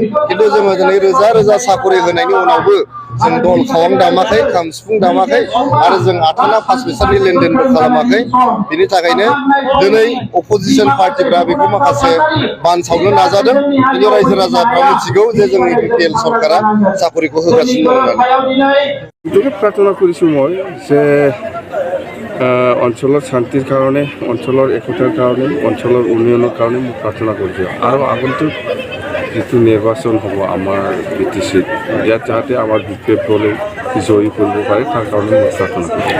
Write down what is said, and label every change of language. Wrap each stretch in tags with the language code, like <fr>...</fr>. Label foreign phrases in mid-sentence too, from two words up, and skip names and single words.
<brx>खिन्थु जोङो दिनै रोजा रोजा साकरि होनायनि उनावबो जों दल खावां दामाखै, खाम सिफुं दामाखै आरो जों आथाना 5 फैसानि लेनदेनबो खालामाखै। बिनि थाखायनो दिनै</brx> <en>opposition partiphra</en> <brx>बेखौ माखासे बानसावनो नाजादों। खिन्थु रायजो राजाफ्रा मिथिगौ जे जोंनि BPL सरकारा साकरिखौ होगासिनो दं होननानै।</brx> <as>এটুকু প্ৰাৰ্থনা কৰিছোঁ মই যে অঞ্চলৰ শান্তিৰ কাৰণে, অঞ্চলৰ একতাৰ কাৰণে, অঞ্চলৰ উন্নয়নৰ কাৰণে মই প্ৰাৰ্থনা কৰিছোঁ। আৰু আগন্তুক যিটো নিৰ্বাচন হ'ব আমাৰ BTC-ত, ইয়াত যাতে আমাৰ BPF দলে জয়ী কৰিব পাৰে তাৰ কাৰণে মই প্ৰাৰ্থনা কৰিছোঁ।</as>